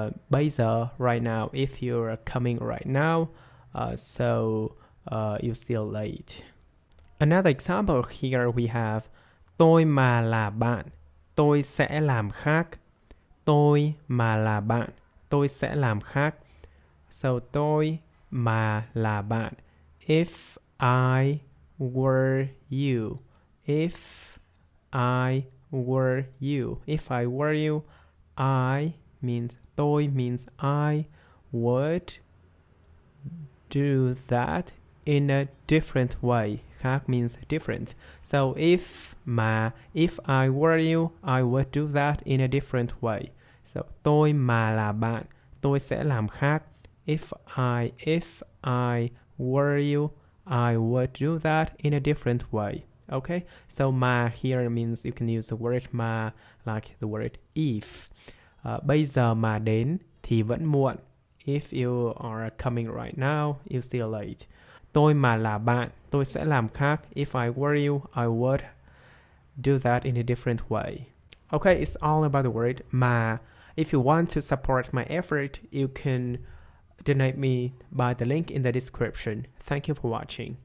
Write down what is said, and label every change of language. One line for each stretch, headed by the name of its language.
English: Bây giờ right now, if you're coming right now, so you're still late. Another example here we have
Vietnamese: tôi mà là bạn, tôi sẽ làm khác. Tôi mà là bạn, tôi sẽ làm khác.
English: So
Vietnamese: tôi mà là bạn.
English: If I were you. If I were you. If I were you, I means tôi means I would do that in a different way. Khác means different. So if I were you, I would do that in a different way.
Vietnamese: So tôi mà là bạn, tôi sẽ làm khác.
English: If I were you, I would do that in a different way. Okay? So mà here means you can use the word mà like the word if.
Vietnamese: Bây giờ mà đến thì vẫn muộn.
English: If you are coming right now, you're still late.
Vietnamese: Tôi mà là bạn, tôi sẽ làm khác.
English: If I were you, I would do that in a different way. Okay, it's all about the word mà. If you want to support my effort, you can donate me by the link in the description. Thank you for watching.